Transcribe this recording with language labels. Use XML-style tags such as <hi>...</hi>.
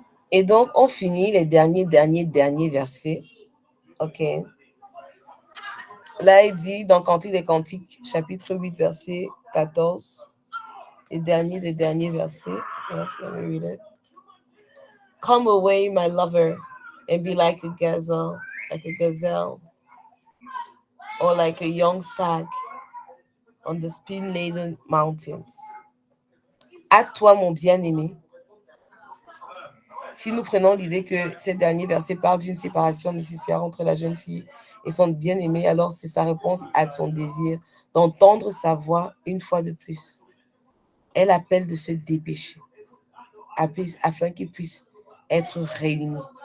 <fr>Et donc, on finit les derniers versets. OK. Là, il dit dans Cantique des Cantiques, chapitre 8, verset 14, les derniers versets.</fr> <en>Yes, let me read it. Come away, my lover, and be like a gazelle, or like a young stag on the spin-laden mountains.</en> <fr>À toi, mon bien-aimé. Si nous prenons l'idée que ces derniers versets parlent d'une séparation nécessaire entre la jeune fille et son bien-aimé, alors c'est sa réponse à son désir d'entendre sa voix une fois de plus. Elle appelle de se dépêcher afin qu'ils puissent être réunis.</fr>